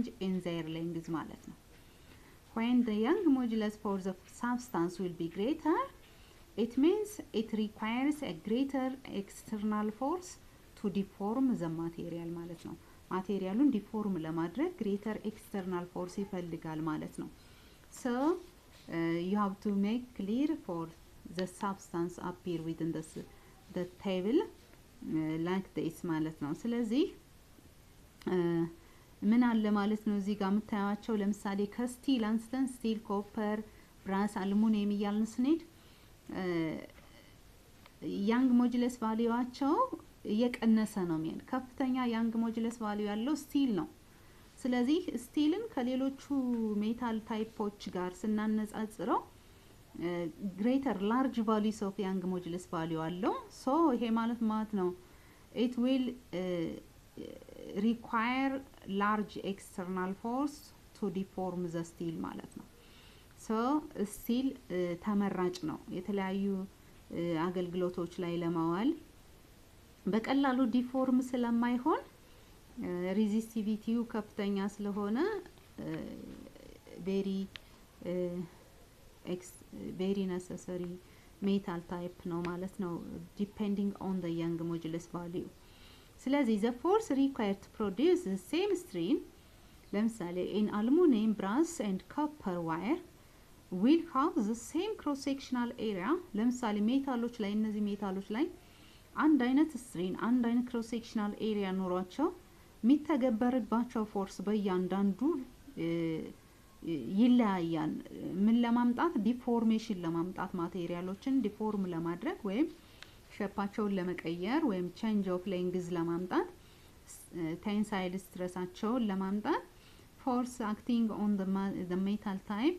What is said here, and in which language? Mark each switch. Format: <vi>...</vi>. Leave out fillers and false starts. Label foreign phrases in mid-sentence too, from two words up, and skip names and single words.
<en>in their length</en> <am>ማለት ነው</am> <en>when the Young modulus for the substance will be greater it means it requires a greater external force to deform the material</en> <am>ማለት ነው ማቴሪያሉን ዲፎርም ለማድረግ</am> <en>greater external force</en> <am>ይፈልጋል ማለት ነው</am> <en>so you have to make clear for the substance appear within the table like this</en> <am>ማለት ነው ስለዚህ ምን አለ ማለት ነው እዚህ ጋር መታያቸው ለምሳሌ ከስቲል አንስተን ስቲል ኮፐር ብራስ አሉሚኒየም እያልን ስንሄድ Young modulus ቫልዩዋቸው እየቀነሰ ነው የሚል ከፍተኛ Young modulus ቫልዩ ያለው ስቲል ነው ስለዚህ ስቲልን ከሌሎቹ ሜታል ታይፖች ጋር ስናነጻጽረው</am> <en>greater large values of Young modulus value</en> <am>አለው so ይሄ ማለት ነው</am> <en>it will require large external force to deform the steel</en> <am>ማለት ነው</am> <en>so steel</en> <am>ተመራጭ ነው የተለያዩ አገልግሎቶች ላይ ለማዋል በቀላሉ ዲፎርም ስለማይሆን ሬዚስቲቪቲው ከፍተኛ ስለሆነ</am> <en>very necessary metal type</en> <am>ነው ማለት ነው</am> <en>depending on the Young modulus value</en> <am>ስለዚህ</am> <en>the force required to produce the same strain</en> <am>ለምሳሌ</am> <en>in aluminum brass and copper wire will have the same cross sectional area</en> <am>ለምሳሌ ሜታሎች ላይ እነዚህ ሜታሎች ላይ አንድ አይነት ስትሬን አንድ አይነት</am> <en>cross sectional area</en> <am>ኖሯቸው የሚተገበርባቸው ፎርስ በእያንዳንዱ ይለያያል ምን ለማምጣት ዲፎርሜሽን ለማምጣት ማቴሪያሎችን ዲፎርም ለማድረግ ወይም ሼፓቸውን ለመቀየር ወይም</am> <en>change of length</en> <am>ለማምጣት ቴንሳይል ስትሬሳቸውን ለማምጣት</am> <en>force acting on the metal type</en>